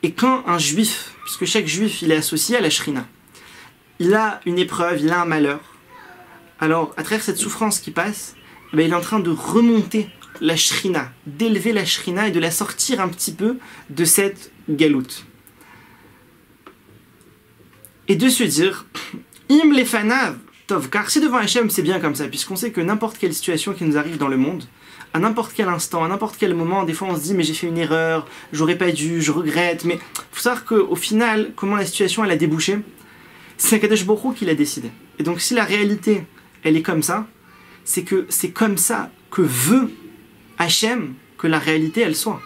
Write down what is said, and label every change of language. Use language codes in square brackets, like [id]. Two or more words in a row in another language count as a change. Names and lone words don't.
[fr] Et quand un juif, puisque chaque juif il est associé à la shrina, il a une épreuve, il a un malheur, alors à travers cette souffrance qui passe, il est en train de remonter la shrina, d'élever la shrina et de la sortir un petit peu de cette galoute. Et de se dire, [he] אם לפניו טוב, [fr] car si devant Hachem c'est bien comme ça, puisqu'on sait que n'importe quelle situation qui nous arrive dans le monde, à n'importe quel instant, à n'importe quel moment, des fois on se dit mais j'ai fait une erreur, j'aurais pas dû, je regrette, mais il faut savoir qu'au final, comment la situation elle a débouché, c'est [he] הקדוש ברוך הוא [fr] qui l'a décidé. Et donc si la réalité elle est comme ça, c'est que c'est comme ça que veut Hachem que la réalité elle soit.